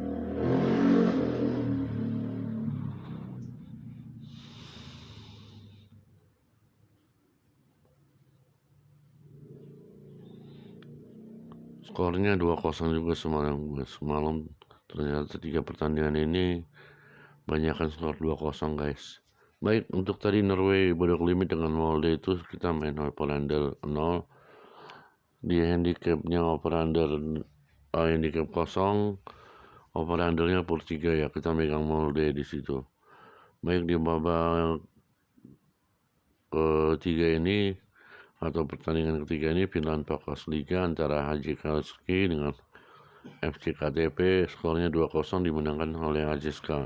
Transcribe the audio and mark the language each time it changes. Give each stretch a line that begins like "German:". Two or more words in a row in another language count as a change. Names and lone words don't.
Indonesian: Skornya 2-0 juga semalam. Ternyata 3 pertandingan ini banyakkan skor 2-0 guys. Baik, untuk tadi Norway Bodok Limit dengan Molde itu kita main
English: over-under
Indonesian: 0. Di handicapnya
English: over-under handicap
Indonesian: 0,
English: over-undernya
Indonesian: per 3 ya. Kita megang Molde di situ. Baik di babak ketiga ini atau pertandingan ketiga ini Finland Paukas Liga antara HJ Kalinski dengan FC KTP, skornya 2-0 dimenangkan oleh HJK.